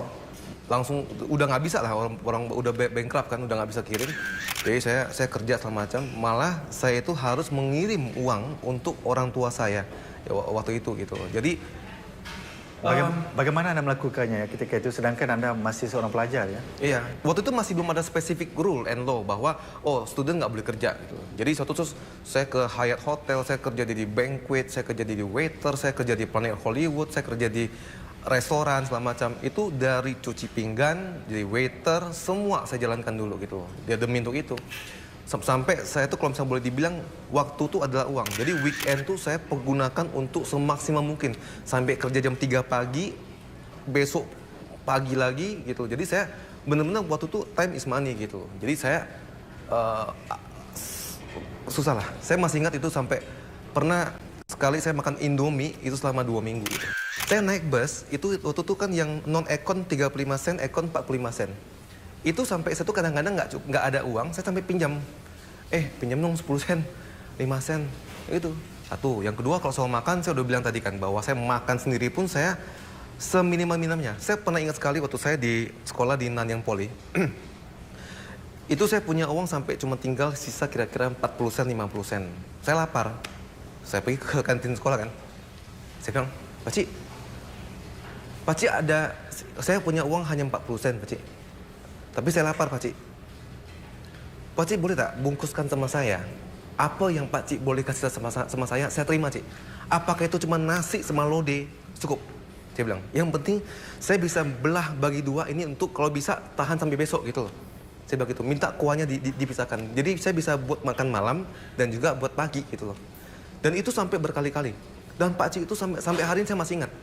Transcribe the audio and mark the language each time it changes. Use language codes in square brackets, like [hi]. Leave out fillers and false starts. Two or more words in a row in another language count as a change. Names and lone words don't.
[id] Langsung udah nggak bisa lah, orang udah bankrupt kan, udah nggak bisa kirim. Jadi saya kerja segala macam, malah saya itu harus mengirim uang untuk orang tua saya ya, waktu itu gitu. Jadi bagaimana Anda melakukannya ya ketika itu, sedangkan Anda masih seorang pelajar ya? Iya, waktu itu masih belum ada spesifik [en] rule and law [id] bahwa student nggak boleh kerja gitu. Jadi suatu terus saya ke Hyatt Hotel, saya kerja di banquet, saya kerja di waiter, saya kerja di Planet Hollywood, saya kerja di restoran segala macam. Itu dari cuci pinggan, jadi waiter, semua saya jalankan dulu gitu. Dia demi untuk itu. Sampai saya tuh kalau misalnya boleh dibilang waktu itu adalah uang. Jadi weekend tuh saya pergunakan untuk semaksimal mungkin. Sampai kerja jam 3 pagi, besok pagi lagi gitu. Jadi saya benar-benar waktu itu [en] time is money [id] gitu. Jadi saya susah lah. Saya masih ingat itu sampai pernah sekali saya makan Indomie itu selama 2 minggu gitu. Saya naik bus, itu waktu itu kan yang non-ekon 35 sen, ekon 45 sen. Itu sampai saya tuh kadang-kadang nggak ada uang, saya sampai pinjam. Pinjam dong 10 sen, 5 sen, itu. Satu. Yang kedua, kalau soal makan, saya udah bilang tadi kan, bahwa saya makan sendiri pun saya seminimal-minimnya. Saya pernah ingat sekali waktu saya di sekolah di Nanyang Poly. Itu saya punya uang sampai cuma tinggal sisa kira-kira 40 sen, 50 sen. Saya lapar. Saya pergi ke kantin sekolah kan. Saya bilang, Pakcik ada, saya punya uang hanya 40 sen, Pakcik. Tapi saya lapar, Pakcik. Pakcik boleh tak bungkuskan sama saya? Apa yang Pakcik boleh kasih sama saya terima, Cik. Apakah itu cuma nasi sama lodeh? Cukup. Saya bilang, yang penting saya bisa belah bagi 2 ini untuk kalau bisa tahan sampai besok gitu loh. Saya bilang gitu, minta kuahnya dipisahkan. Jadi saya bisa buat makan malam dan juga buat pagi gitu loh. Dan itu sampai berkali-kali. Dan Pakcik itu sampai hari ini saya masih ingat.